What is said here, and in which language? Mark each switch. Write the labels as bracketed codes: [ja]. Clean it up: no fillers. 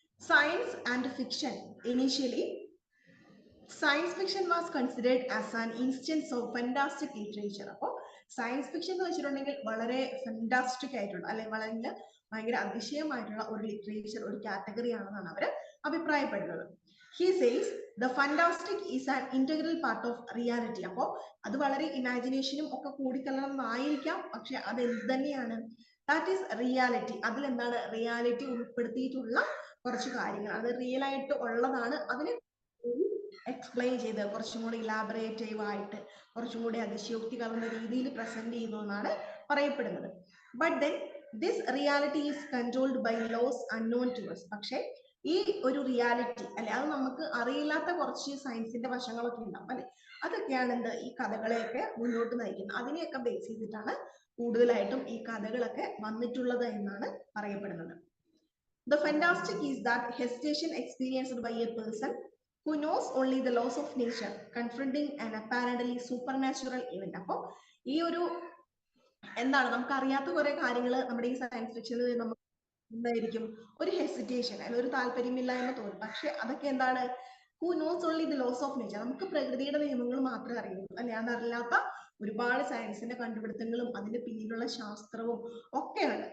[en] Science and fiction initially, science fiction was considered as an instance of fantastic literature. [ml] അപ്പോൾ science fiction എന്ന് വെച്ചിട്ടുണ്ടെങ്കിൽ വളരെ fantastic ആയിട്ടുള്ള അല്ലെങ്കിൽ വളരെ ഭയങ്കര അതിശയമായിട്ടുള്ള ഒരു ലിറ്ററേച്ചർ, ഒരു കാറ്റഗറി ആണെന്നാണ് അവർ അഭിപ്രായപ്പെടുന്നത്. [en] He says the fantastic is an integral part of reality. [ml] അപ്പോൾ അത് വളരെ ഇമാജിനേഷനും ഒക്കെ കൂടിക്കലർന്നതായിരിക്കാം, പക്ഷെ അത് എന്ത് തന്നെയാണ്, [en] That is reality. [ml] അതിൽ എന്താണ് റിയാലിറ്റി ഉൾപ്പെടുത്തിയിട്ടുള്ള കുറച്ച് കാര്യങ്ങൾ, അത് റിയൽ ആയിട്ട് ഉള്ളതാണ്, അതിനെ എക്സ്പ്ലെയിൻ ചെയ്ത് കുറച്ചും കൂടി ഇലാബറേറ്റീവ് ആയിട്ട് കുറച്ചും കൂടി അതിശയോക്തി കലർന്ന രീതിയിൽ പ്രസന്റ് ചെയ്യുന്നതെന്നാണ് പറയപ്പെടുന്നത്. [en] But then this reality is controlled by laws unknown to us. [ml] പക്ഷെ ഈ ഒരു റിയാലിറ്റി അല്ലെ, അത് നമുക്ക് അറിയില്ലാത്ത കുറച്ച് സയൻസിന്റെ വശങ്ങളൊക്കെ ഉണ്ടാവും അല്ലെ, അതൊക്കെയാണ് എന്ത് ഈ കഥകളെയൊക്കെ മുന്നോട്ട് നയിക്കുന്നത്. അതിനെയൊക്കെ ബേസ് ചെയ്തിട്ടാണ് കൂടുതലായിട്ടും ഈ കഥകളൊക്കെ വന്നിട്ടുള്ളത് എന്നാണ് പറയപ്പെടുന്നത്. [en] The fantastic is that hesitation experienced by a person who knows only the laws of nature confronting an apparently supernatural event. [ml] അപ്പോൾ ഈ ഒരു എന്താണ്, നമുക്ക് അറിയാത്ത കുറെ കാര്യങ്ങൾ നമ്മുടെ ഈ സയൻസ് ഫിക്ഷനിൽ നമുക്ക് എന്തായിരിക്കും, ഒരു ഹെസിറ്റേഷൻ അല്ലെങ്കിൽ ഒരു താല്പര്യമില്ലായ്മ തോന്നും. പക്ഷെ അതൊക്കെ എന്താണ്, [en] who knows only the laws of nature, [ml] നമുക്ക് പ്രകൃതിയുടെ നിയമങ്ങൾ മാത്രമേ അറിയുള്ളൂ അല്ലെ, അതറിയാത്ത ഒരുപാട് സയൻസിന്റെ കണ്ടുപിടുത്തങ്ങളും അതിന്റെ പിന്നിലുള്ള ശാസ്ത്രവും ഒക്കെയാണ്.